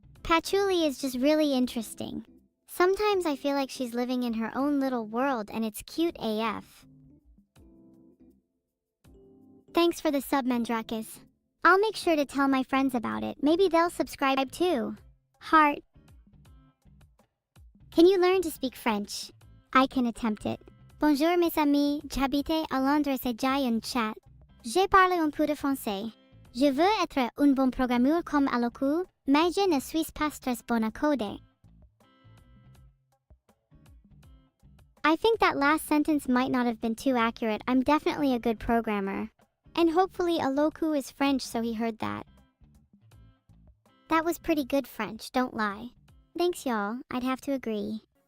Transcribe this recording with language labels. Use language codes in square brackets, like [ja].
[en] Patchouli is just really interesting. Sometimes I feel like she's living in her own little world and it's cute AF. Thanks for the sub, Mandrakis. I'll make sure to tell my friends about it. Maybe they'll subscribe too. Heart. Can you learn to speak French? I can attempt it. [fr] Bonjour mes amis, j'habite à Londres et j'ai un chat. Je parle un peu de français. Je veux être un bon programmeur comme à l'oku, mais je ne suis pas très bon à coder. [en] I think that last sentence might not have been too accurate. I'm definitely a good programmer. And hopefully Aloku is French, so he heard that. That was pretty good French, don't lie. Thanks y'all, I'd have to agree.